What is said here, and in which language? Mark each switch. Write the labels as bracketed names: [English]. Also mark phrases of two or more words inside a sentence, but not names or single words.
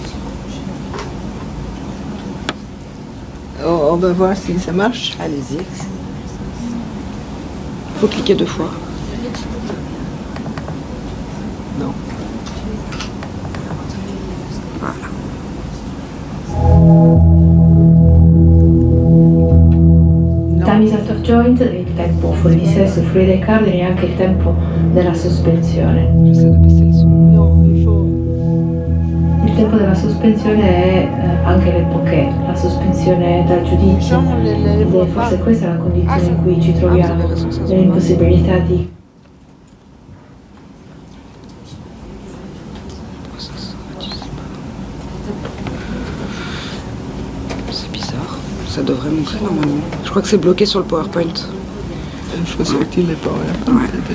[French] On va voir si ça marche. Allez-y. Faut cliquer 2 fois. Non. Voilà. [English] Time is out of joint, [Italian] il tempo fuori di sé, soffrire dei cardini e anche il tempo della sospensione. [French] J'essaie de baisser le son. Non, il faut. [Italian] Il tempo della sospensione è anche l'epoché, la sospensione dal giudizio. Ed è forse questa la condizione in cui ci troviamo, nell'impossibilità di [French] C'est bizarre. Ça devrait montrer normalement. Je crois que c'est bloqué sur le PowerPoint. Il faut sortir les PowerPoint. Ouais.